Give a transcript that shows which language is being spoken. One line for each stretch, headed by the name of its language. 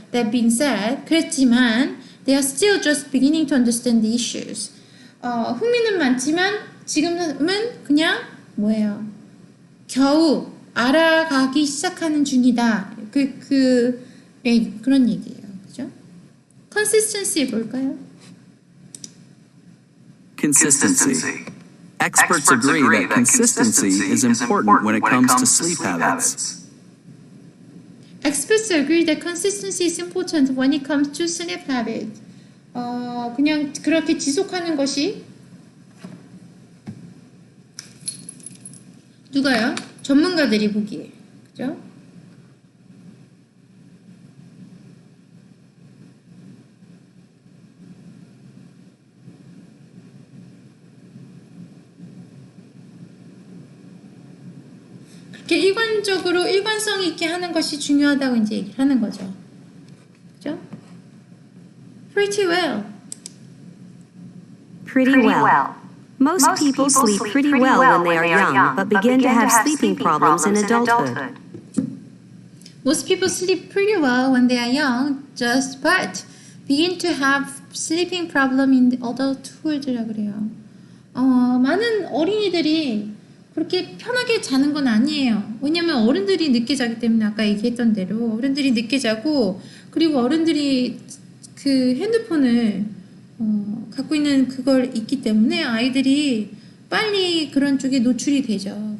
English: That being said,
Korean: 그랬지만
English: they are still just beginning to understand the issues.
Korean: 흥미는 많지만 지금은 그냥 뭐예요? 겨우 알아가기 시작하는 중이다. 그런 얘기예요. 그죠? Consistency 볼까요?
English: Consistency. Experts agree that consistency is important when it comes to sleep habits. Experts agree that consistency is important when it comes to sleep habit.
Korean: 그냥 그렇게 지속하는 것이 누가요? 전문가들이 보기에. 그죠? 이렇게 일관성 있게 하는 것이 중요하다고 이제 얘기를 하는 거죠. 그죠?
English: Pretty well. Pretty well. Most people sleep pretty well when they are young, but begin to have sleeping problems in adulthood. Most people sleep pretty well when they are young, but begin to have sleeping problem in adulthood라고
Korean: 그래요. 많은 어린이들이 그렇게 편하게 자는 건 아니에요. 왜냐면 어른들이 늦게 자기 때문에 아까 얘기했던 대로 어른들이 늦게 자고 그리고 어른들이 그 핸드폰을 갖고 있는 그걸 있기 때문에 아이들이 빨리 그런 쪽에 노출이 되죠.